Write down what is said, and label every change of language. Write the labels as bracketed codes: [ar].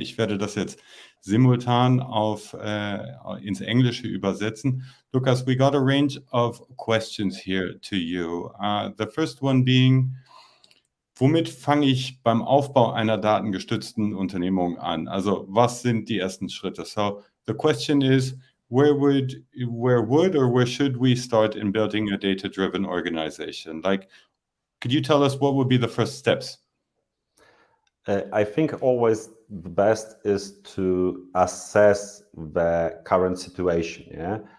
[de] Ich werde das jetzt simultan ins Englische übersetzen. [en] Lukas, we got a range of questions here to you. The first one being, [de] womit fange ich beim Aufbau einer datengestützten Unternehmung an? Also was sind die ersten Schritte? [en] So the question is, where should we start in building a data-driven organization? Like, could you tell us what would be the first steps? I think always the best is to assess the current situation. Yeah?